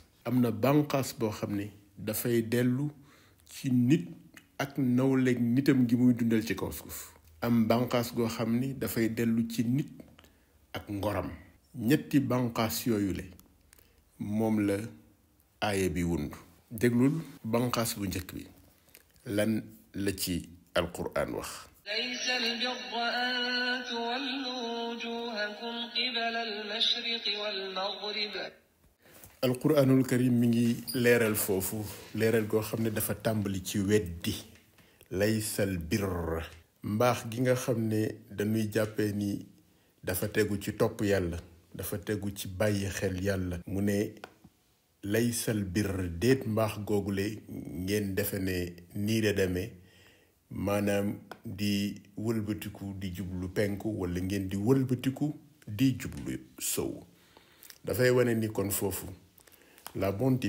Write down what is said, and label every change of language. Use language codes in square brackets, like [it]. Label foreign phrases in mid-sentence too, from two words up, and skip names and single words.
[wo] am na bànqaas boo xam ne dafay dellu ci nit ak nawleeg nitam gi muy dundal ci kaw suuf. am bànqaas goo xam ni dafay dellu ci nit ak ngoram. ñetti bànqaas yooyu la moom la aaya bi wund. déglul banqaas bu njëkk bi lan la ci alquran wax. [ar] ليس البر أن تولوا وجوهكم قبل المشرق والمغرب. [wo] alquranul karim mi ngi leeral foofu leeral goo xam ne dafa tàmbali ci weddi [ar] ليس البر [wo] mbaax gi nga xam ne dañuy jàppee ni dafa tegu ci topp yàlla dafa tegu ci bàyyi xel yàlla mu ne [ar] ليس البر [wo] déet mbaax googule ngeen defe ne nii la demee maanaam di wëlbatiku di jublu penku wala ngeen di wëlbatiku di jublu sow dafay wane ni kon foofu la bonté